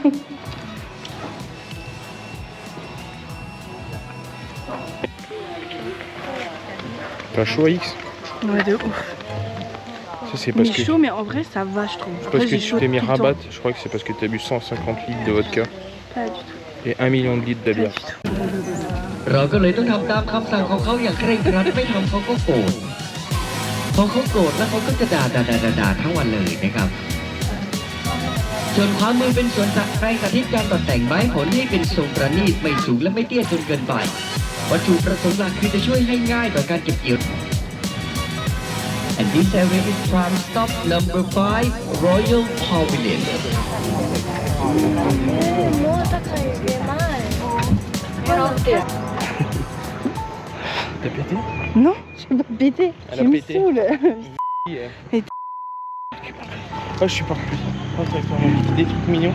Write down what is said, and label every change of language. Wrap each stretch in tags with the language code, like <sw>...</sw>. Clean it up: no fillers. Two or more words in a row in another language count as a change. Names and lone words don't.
<fr>T'as chaud X? Ouais, de ouf. Ça, c'est Mais parce que. chaud, mais en vrai, ça va, je trouve. Parce Après, que j'ai tu chaud t'es mis tout le temps. rabat, je crois que c'est parce que t'as bu 150 litres de vodka Pas du tout. et 1 million de litres de Pas bière. du tout.</fr> <th>เราก็เลยต้องทำตามคำสั่งของเขาอย่างเคร่งครัดไม่ทำเขาก็โกรธพอเขาโกรธแล้วเขาก็จะด่าทั้งวันเลยนะครับส่วนความมือเป็นส่วนสักใครสาธิตการตกแต่งไม้ผลให้เป็นทรงประณีตไม่สูงและไม่เตี้ยจนเกินไปวัตถุประสงค์หลักคือจะช่วยให้ง่ายต่อการเก็บเกี่ยว</th> <en>And this area is Tram Stop number 5 Royal Pavilion</en> <fr>T'as pété? Non, j'ai pas pété. Elle Tu a me pété. saoules. Et Oh, je suis pas plus. Des trucs mignons.</fr>